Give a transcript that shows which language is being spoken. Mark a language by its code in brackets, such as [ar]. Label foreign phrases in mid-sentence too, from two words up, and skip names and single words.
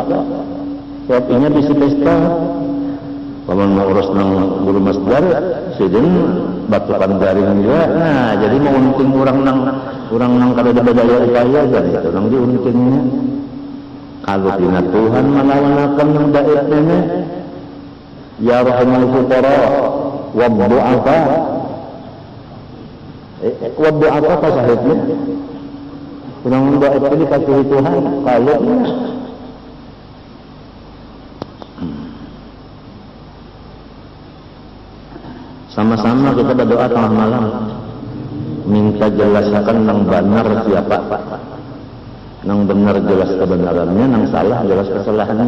[bjn] Siapnya bisa pesta. Kalau mau urus nang guru masjid, sidin batukan jaring juga. Nah, jadi mau unting orang nang kada ada daya upaya jadi itu nang diuntingnya. Kalau dina Tuhan melawan yang daitnya, [ar] يا رحم الفقراء والضعفاء. والضعفاء [bjn] apa sahihnya? Orang dait ini dikasihi Tuhan kalau sama-sama kita berdoa tengah malam minta jelaskan nang benar siapa, nang benar jelas kebenarannya, nang salah jelas kesalahannya.